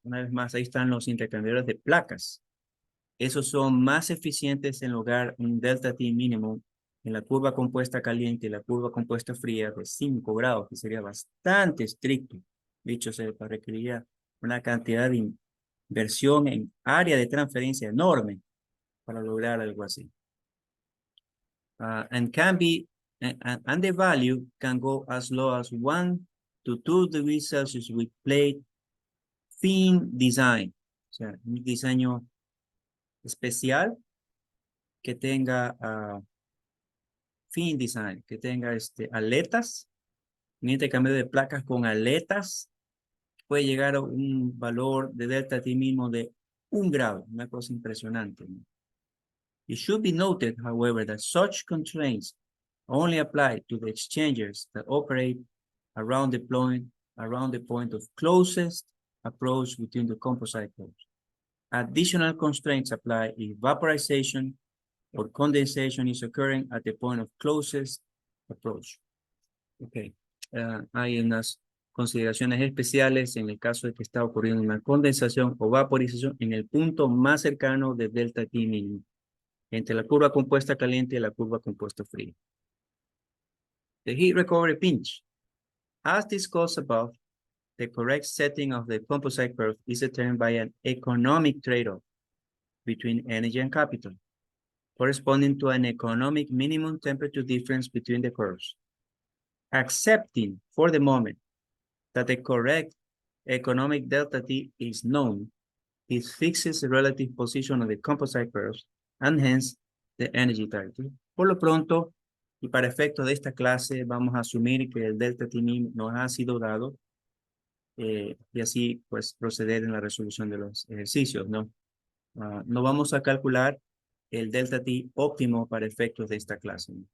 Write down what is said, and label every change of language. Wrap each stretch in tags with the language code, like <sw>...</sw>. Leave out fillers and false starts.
<es>Una vez más, ahí están los intercambiadores de placas. Esos son más eficientes en lograr un delta T mínimo en la curva compuesta caliente y la curva compuesta fría de 5 grados, que sería bastante estricto. Dicho sea, requeriría una cantidad de inversión en área de transferencia enorme para lograr algo así.</es> <en>And can be, and the value can go as low as 1 to 2 degrees Celsius with plate thin design.</en> <es>O sea, un diseño especial que tenga fin design, que tenga aletas, un intercambio de placas con aletas, puede llegar a un valor de delta T mínimo de 1 grado, una cosa impresionante, ¿no?</es> <en>It should be noted, however, that such constraints only apply to the exchangers that operate around the point of closest approach between the composite pores. Additional constraints apply if vaporization or condensation is occurring at the point of closest approach. Okay.</en> <es>Hay unas consideraciones especiales en el caso de que está ocurriendo una condensación o vaporización en el punto más cercano de delta T mínimo, entre la curva compuesta caliente y la curva compuesta fría.</es> <en>The heat recovery pinch. As discussed above, the correct setting of the composite curve is determined by an economic trade-off between energy and capital, corresponding to an economic minimum temperature difference between the curves. Accepting for the moment that the correct economic delta T is known, it fixes the relative position of the composite curves and hence the energy target.</en> <es>Por lo pronto, y para efectos de esta clase, vamos a asumir que el delta T min nos ha sido dado y así pues proceder en la resolución de los ejercicios, ¿no? No vamos a calcular el delta T óptimo para efectos de esta clase, ¿no?</es>